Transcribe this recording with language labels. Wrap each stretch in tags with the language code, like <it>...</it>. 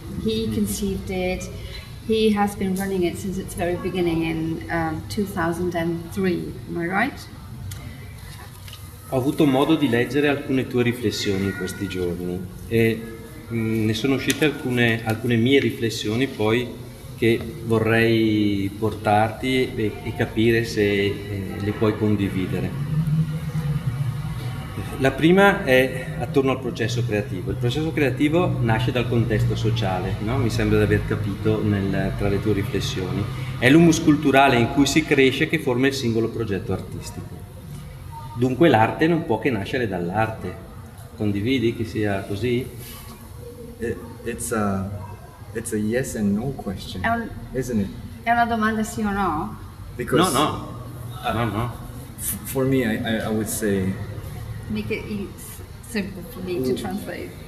<en>He conceived it. He has been running it since its very beginning in 2003. Am I right?</en> <it>Ho avuto modo di leggere alcune tue riflessioni in questi giorni e ne sono uscite alcune mie riflessioni poi che vorrei portarti e capire se le puoi condividere. La prima è attorno al processo creativo. Il processo creativo nasce dal contesto sociale, no? Mi sembra di aver capito tra le tue riflessioni. È l'humus culturale in cui si cresce che forma il singolo progetto artistico. Dunque l'arte non può che nascere dall'arte. Condividi che sia così?</it> <en>It's a yes and no question, isn't it?</en> <it>È una domanda sì o no?</it> <en>Because No. For me, I would say, Make it simple for me to translate.</en>